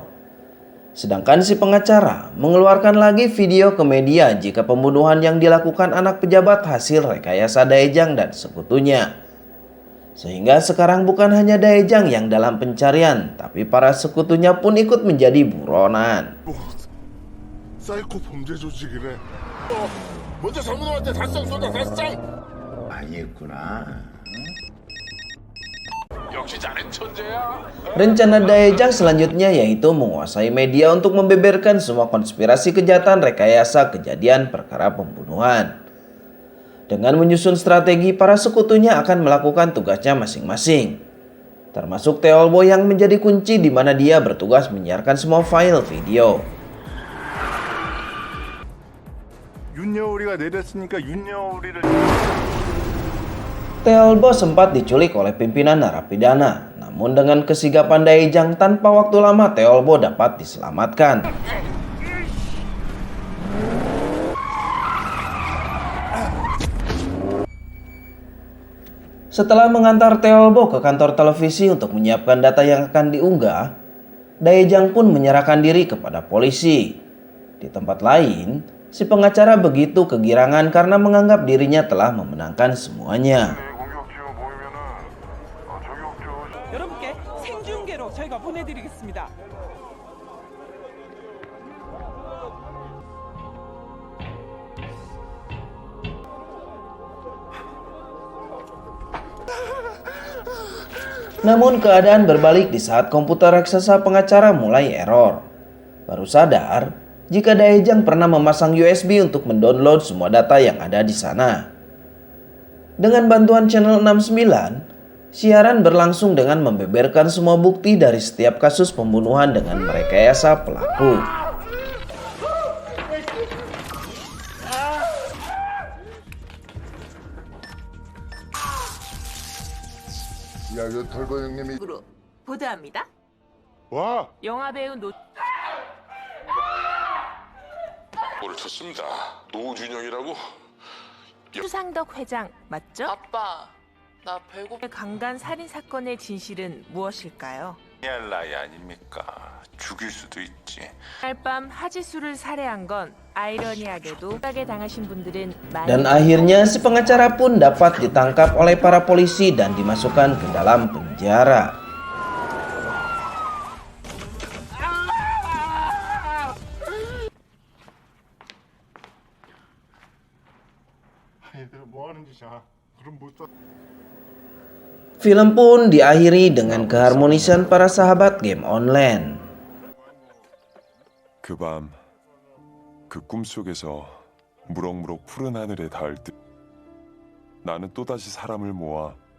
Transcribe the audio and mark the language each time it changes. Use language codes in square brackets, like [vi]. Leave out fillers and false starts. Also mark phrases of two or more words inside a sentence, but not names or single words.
[id] Sedangkan si pengacara mengeluarkan lagi video ke media jika pembunuhan yang dilakukan anak pejabat hasil rekayasa Daejang dan sekutunya. Sehingga sekarang bukan hanya Daejang yang dalam pencarian, tapi para sekutunya pun ikut menjadi buronan. [ko] 사이코 범죄 조직이래. 먼저 장문호한테 달성 쏜다 달성. 역시 자넨 천재야. [id] Rencana Daejang selanjutnya yaitu menguasai media untuk membeberkan semua konspirasi kejahatan rekayasa kejadian perkara pembunuhan. Dengan menyusun strategi, para sekutunya akan melakukan tugasnya masing-masing. Termasuk Teolbo yang menjadi kunci di mana dia bertugas menyiarkan semua file video. [ko] 윤여우리가 내렸으니까 윤여우리를 [id] Teolbo sempat diculik oleh pimpinan narapidana. Namun dengan kesigapan Daejang, tanpa waktu lama Teolbo dapat diselamatkan. Setelah mengantar Teolbo ke kantor televisi untuk menyiapkan data yang akan diunggah, Daejang pun menyerahkan diri kepada polisi. Di tempat lain, si pengacara begitu kegirangan karena menganggap dirinya telah memenangkan semuanya. [ko] 여러분께 생중계로 저희가 보내드리겠습니다. [id] Namun keadaan berbalik di saat komputer raksasa pengacara mulai error. Baru sadar jika Daejang pernah memasang USB untuk mendownload semua data yang ada di sana. Dengan bantuan channel 69, siaran berlangsung dengan membeberkan semua bukti dari setiap kasus pembunuhan dengan merekayasa pelaku. [ko] 야, 저 털보 형님이 으로 보도합니다. 와. 영화 배우 오늘 좋습니다. 노준영이라고? 추상덕 회장 맞죠? 아빠, 나 배고파. 강간 살인 사건의 진실은 무엇일까요? 할 나이 아닙니까? 죽일 수도 있지. 그날 밤 하지수를 살해한 건 아이러니하게도 하게 당하신 분들은 많이 [id] Dan akhirnya si pengacara pun dapat ditangkap oleh para polisi dan dimasukkan ke dalam penjara. [ko] 얘들아 뭐 하는 짓이야? 그럼 못 써. [id] Film pun diakhiri dengan keharmonisan para sahabat [en] game online. [ko] 그 밤, 그 꿈속에서 무럭무럭 푸른 하늘에 닿을 듯 나는 또다시 사람을 모아